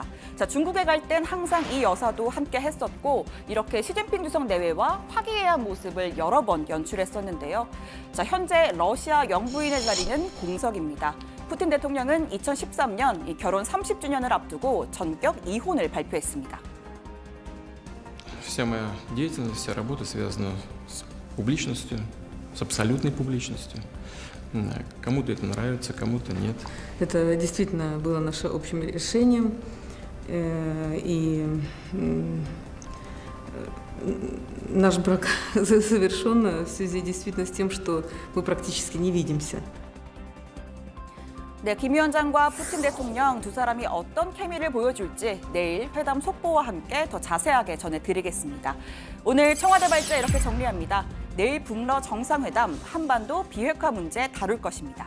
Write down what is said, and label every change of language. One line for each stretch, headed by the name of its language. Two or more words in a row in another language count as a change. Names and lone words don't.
Korean: 자, 중국에 갈 땐 항상 이 여사도 함께 했었고 이렇게 시진핑 주석 내외와 화기애애한 모습을 여러 번 연출했었는데요. 자, 현재 러시아 영부인의 자리는 공석입니다. 푸틴 대통령은 2013년 결혼 30주년을 앞두고 전격 이혼을 발표했습니다.
Russian: Вся моя деятельность, вся работа связана с публичностью, с абсолютной публичностью. Кому-то это нравится, кому-то нет. Это действительно было нашим общим решением, и наш брак завершен в связи действительно с тем, что мы практически не видимся.
Korean: 네, 김 위원장과 푸틴 대통령 두 사람이 어떤 케미를 보여줄지 내일 회담 속보와 함께 더 자세하게 전해드리겠습니다. 오늘 청와대 발제 이렇게 정리합니다. 내일 북러 정상회담, 한반도 비핵화 문제 다룰 것입니다.